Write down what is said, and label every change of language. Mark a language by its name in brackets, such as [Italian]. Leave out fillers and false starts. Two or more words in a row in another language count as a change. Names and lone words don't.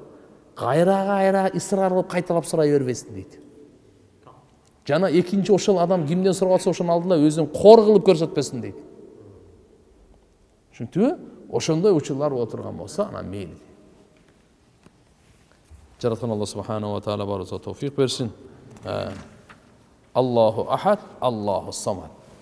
[Kyrgyz] Кайра ысрар кылып кайталап сурай бербесин дейт. Жана экинчи ошол адам кимден сурагатса ошонун алдында өзүн кор кылып көрсөтпөсүн дейт. Ошентиби? Ошондой учурлар отурган болсо, ана мейли. Жараткан Аллах [Arabic] سبحانه وتعالى [Kyrgyz] барыбызга товфик берсин. [Arabic] الله أحد، الله الصمد.